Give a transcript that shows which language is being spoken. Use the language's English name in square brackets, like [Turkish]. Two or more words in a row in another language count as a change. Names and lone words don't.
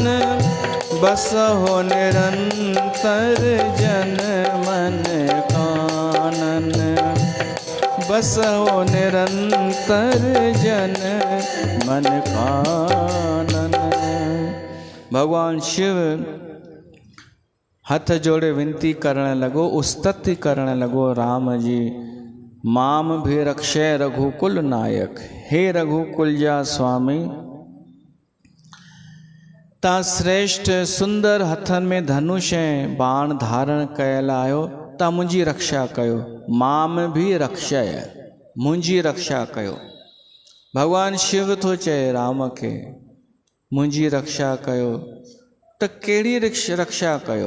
[Awadhi] बसहो निरंतर जन मन कानन। बसहो निरंतर जन मन कानन। [Sindhi] भगवान शिव हथ जोड़े विनती करण लॻो, उस्तति करण लॻो राम जी। [Sanskrit] माम भी रक्षय रघुकुल नायक। [Sindhi] हे रघुकुल जा स्वामी, तव्हां श्रेष्ठ सुंदर हथनि में धनुष ऐं बाण धारण कयल आहियो, तव्हां मुंहिंजी रक्षा कयो। [Sanskrit] माम भी रक्षय, [Sindhi] मुंहिंजी रक्षा कयो। भगवान शिव थो चए राम खे मुंहिंजी रक्षा कयो, त कहिड़ी रक्षा कयो।